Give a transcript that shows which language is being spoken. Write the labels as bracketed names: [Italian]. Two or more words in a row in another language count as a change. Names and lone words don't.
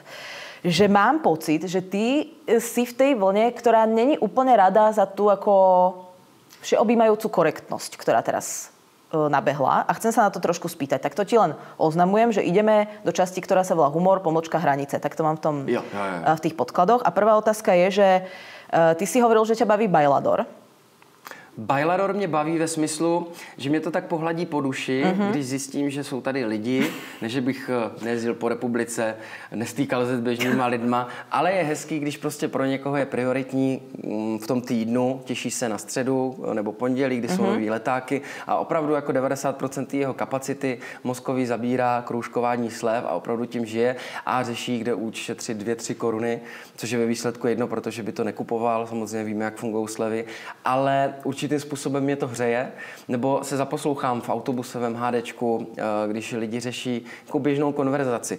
[Slovak] Že mám pocit, že ty si v tej vlne, ktorá není úplne rada za tú ako všeobjímajúcu korektnosť, ktorá teraz nabehla a chcem sa na to trošku spýtať. Tak to ti len oznamujem, že ideme do časti, ktorá sa volá humor, pomlčka, hranice. Tak to mám v tých podkladoch. A prvá otázka je, že ty si hovoril, že ťa baví bailador. [Czech] Bailador mě baví ve smyslu, že mě to tak pohladí po duši, když zjistím, že jsou tady lidi, než bych nejezdil po republice, nestýkal se s běžnýma lidma, ale je hezký, když prostě pro někoho je prioritní v tom týdnu, těší se na středu nebo pondělí, kdy jsou nový letáky a opravdu jako 90% jeho kapacity mozkový zabírá kroužkování slev a opravdu tím žije a řeší, kde ušetřit 2-3 koruny, což je ve výsledku jedno, protože by to nekupoval, samozřejmě víme, jak fungují slevy, ale určitým způsobem mě to hřeje, nebo se zaposlouchám v autobusovém hádečku, když lidi řeší jako běžnou konverzaci.